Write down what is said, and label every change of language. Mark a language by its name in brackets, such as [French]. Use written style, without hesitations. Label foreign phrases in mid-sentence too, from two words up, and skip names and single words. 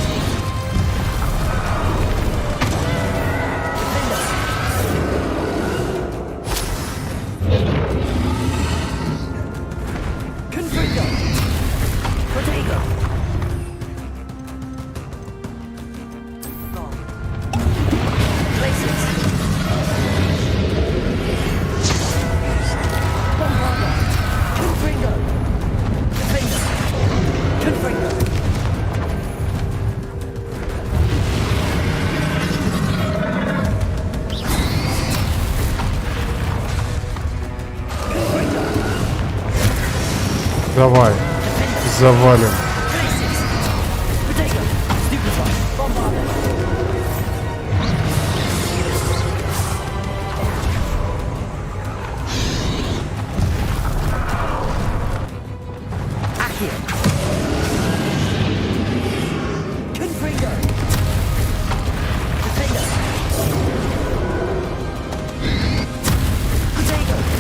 [English] Defender, Confringo, Protego, Glaciers, Bombarda, Confringo, Defender, Confringo. [Russian] Давай. Завалим. [English] Potato, Stupefy, Bombarda. Accio. Confringo. Defender. Potato.